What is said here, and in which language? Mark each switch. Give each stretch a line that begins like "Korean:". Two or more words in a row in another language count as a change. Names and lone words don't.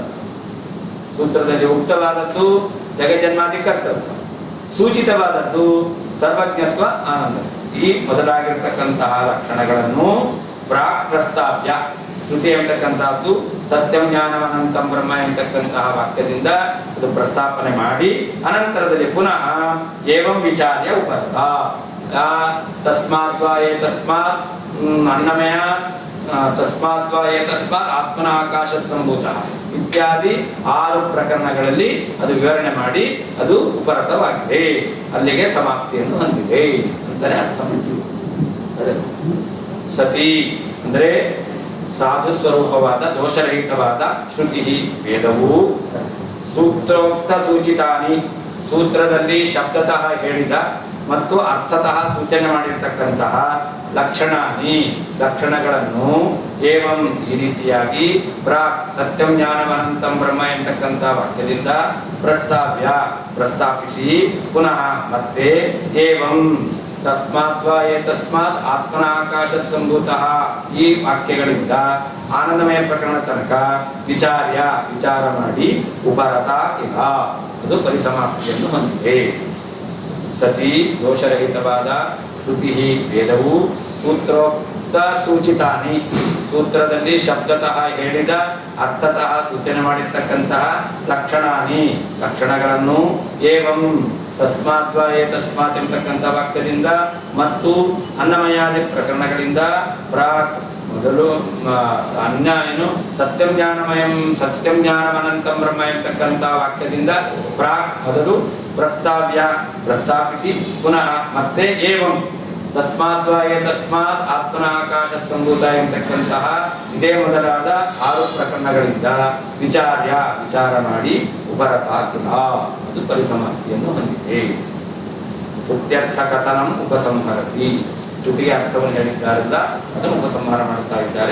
Kannada: ಸೂತ್ರದಲ್ಲಿ ಉಕ್ತವಾದದ್ದು ಜಗಜನ್ಮಾದಿ ಕರ್ತೃತ್ವ, ಸೂಚಿತವಾದದ್ದು ಸರ್ವಜ್ಞತ್ವ ಆನಂದ. ಈ ಮೊದಲಾಗಿರ್ತಕ್ಕಂತಹ ಲಕ್ಷಣಗಳನ್ನು
Sanskrit: ಪ್ರಾಕ್ ಪ್ರಸ್ತಾವ್ಯ ಶ್ರುತಿ
Kannada: ಎಂಬತಕ್ಕಂತಹದ್ದು
Sanskrit: ಸತ್ಯಂ ಜ್ಞಾನವನಂತಂ ಬ್ರಹ್ಮ
Kannada: ಎಂಬತಕ್ಕಂತಹ ವಾಕ್ಯದಿಂದ ಅದು ಪ್ರಸ್ತಾಪನೆ ಮಾಡಿ ಅನಂತರದಲ್ಲಿ
Sanskrit: ಪುನಃ ಏವಂ ವಿಚಾರ್ಯ ಉಪರತ ತಸ್ಮಾತ್ ವಾ ಏತಸ್ಮಾತ್ ಅನ್ನಮಯ ತಸ್ಮಾತ್ ವಾ ಏತಸ್ಮಾತ್ ಆತ್ಮನ ಆಕಾಶ ಸಂಭೂತ
Kannada: ಇತ್ಯಾದಿ 6 ಪ್ರಕರಣಗಳಲ್ಲಿ ಅದು ವಿವರಣೆ ಮಾಡಿ ಅದು ಉಪರತವಾಗಿದೆ. ಅಲ್ಲಿಗೆ ಸಮಾಪ್ತಿಯನ್ನು ಹೊಂದಿದೆ ಅಂತಾನೆ ಅರ್ಥ ಮಾಡ್ತೀವಿ. ಸತಿ ಅಂದರೆ ಸಾಧು ಸ್ವರೂಪವಾದ ದೋಷರಹಿತವಾದ ಶ್ರುತಿ ವೇದವು
Sanskrit: ಸೂತ್ರೋಕ್ತ ಸೂಚಿತಾನಿ
Kannada: ಸೂತ್ರದಲ್ಲಿ ಶಬ್ದತಃ ಹೇಳಿದ ಮತ್ತು ಅರ್ಥತಃ ಸೂಚನೆ ಮಾಡಿರ್ತಕ್ಕಂತಹ ಲಕ್ಷಣಾನಿ ಲಕ್ಷಣಗಳನ್ನು ಏವಂ ಈ ರೀತಿಯಾಗಿ ಪ್ರಾಕ್
Sanskrit: ಸತ್ಯಂ ಜ್ಞಾನವನಂತಂ ಬ್ರಹ್ಮ
Kannada: ಎಂಬತಕ್ಕಂಥ ವಾಕ್ಯದಿಂದ ಪ್ರಸ್ತಾಪಿಸಿ ಪುನಃ ಮತ್ತೆ
Sanskrit: ಏವಂ ತಸ್ಮಾತ್ ವಾ ಏತಸ್ಮಾತ್ ಆತ್ಮನ ಆಕಾಶ ಸಂಭೂತಃ
Kannada: ಈ ವಾಕ್ಯಗಳಿಂದ ಆನಂದಮಯ ಪ್ರಕರಣ ತನಕ ವಿಚಾರ ಮಾಡಿ ಉಪರತ ಇಲ್ಲ ಅದು ಪರಿಸಮಾಪ್ತಿಯನ್ನು ಹೊಂದಿದೆ. ಸತಿ ದೋಷರಹಿತವಾದ ಶ್ರುತಿ ವೇದವು
Sanskrit: ಸೂತ್ರೋಕ್ತ ಸೂಚಿತಾನಿ
Kannada: ಸೂತ್ರದಲ್ಲಿ ಶಬ್ದತಃ ಹೇಳಿದ ಅರ್ಥತಃ ಸೂಚನೆ ಮಾಡಿರ್ತಕ್ಕಂತಹ ಲಕ್ಷಣಾನಿ ಲಕ್ಷಣಗಳನ್ನು
Sanskrit: ಏವಂ ತಸ್ಮಾತ್ ವಾ ಏತಸ್ಮಾತ್
Kannada: ಎಂಬತಕ್ಕಂಥ ವಾಕ್ಯದಿಂದ ಮತ್ತು ಅನ್ನಮಯಾದಿ ಪ್ರಕರಣಗಳಿಂದ ಪ್ರಾಕ್ ಮೊದಲು ಅನ್ಯ ಏನು
Sanskrit: ಸತ್ಯಂ ಜ್ಞಾನವನಂತಂ ಬ್ರಹ್ಮ
Kannada: ಎಂಬತಕ್ಕಂಥ ವಾಕ್ಯದಿಂದ ಪ್ರಾಕ್ ಮೊದಲು ಪ್ರಸ್ತಾಪಿಸಿ ಪುನಃ ಮತ್ತೆ
Sanskrit: ಏವಂ ತಸ್ಮಾತ್ ವಾ ಏತಸ್ಮಾತ್ ಆತ್ಮನ ಆಕಾಶ ಸಂಭೂತ
Kannada: ಎಂಬತಕ್ಕಂತಹ ಇದೇ ಮೊದಲಾದ 6 ಪ್ರಕರಣಗಳಿಂದ ವಿಚಾರ ಮಾಡಿ
Sanskrit: ಉಪರತ ಕಿಲ
Kannada: ಅದು ಪರಿಸಮಾಪ್ತಿಯನ್ನು ಹೊಂದಿದೆ.
Sanskrit: ಶ್ರುತ್ಯರ್ಥ ಕಥನಂ ಉಪಸಂಹರತಿ
Kannada: ಶ್ರುತಿಗೆ ಅರ್ಥವನ್ನು ಹೇಳಿದ್ದಾರಲ್ಲ ಅದನ್ನು ಉಪಸಂಹಾರ ಮಾಡ್ತಾ ಇದ್ದಾರೆ.